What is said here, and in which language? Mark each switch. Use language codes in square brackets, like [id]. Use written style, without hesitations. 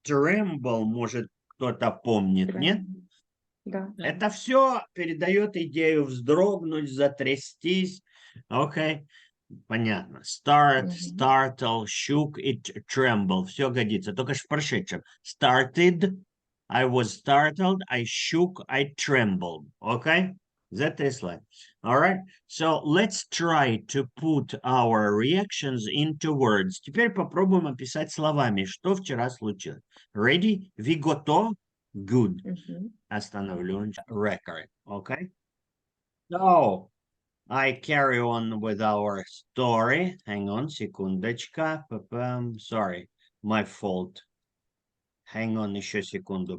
[ru] Tremble, может, кто-то помнит, нет? Да. Это все передает идею вздрогнуть, затрястись. Окей, понятно. Start, startle, shook и tremble. Все годится, только ж в прошедшем. [en] Started, I was startled, I shook, I trembled. Okay? [ru] Затряслась. [en] All right. So let's try to put our reactions into words. [ru] Теперь попробуем описать словами, что вчера случилось. [en] Ready? We [ru] готов? [en] Good. [ru] Остановлю [en] record. Okay. So I carry on with our story. Hang on, [ru] секундочка. [en] Sorry, my fault. Hang on, [ru] еще секунду.